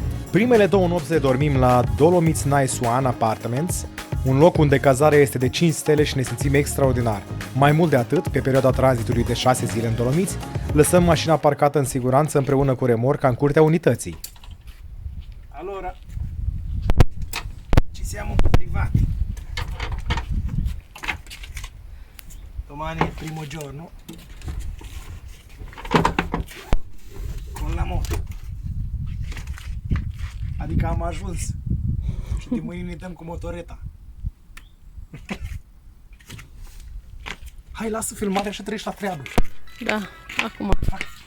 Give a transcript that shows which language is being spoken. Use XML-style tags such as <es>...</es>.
<ro>Primele 2 nopți le dormim la Dolomites Nice One Apartments, un loc unde cazarea este de 5 stele și ne simțim extraordinar. Mai mult de atât, pe perioada tranzitului de 6 zile în Dolomiți, lăsăm mașina parcată în siguranță împreună cu remorca în curtea unității.</ro> <it>Allora, ci siamo arrivati. Domani è il primo giorno con la moto.</it> <ro>Adică am ajuns și de mâine ne dăm cu motoreta. Hai, lasă filmarea și treci la treabă. Da, acum. Hai.</ro>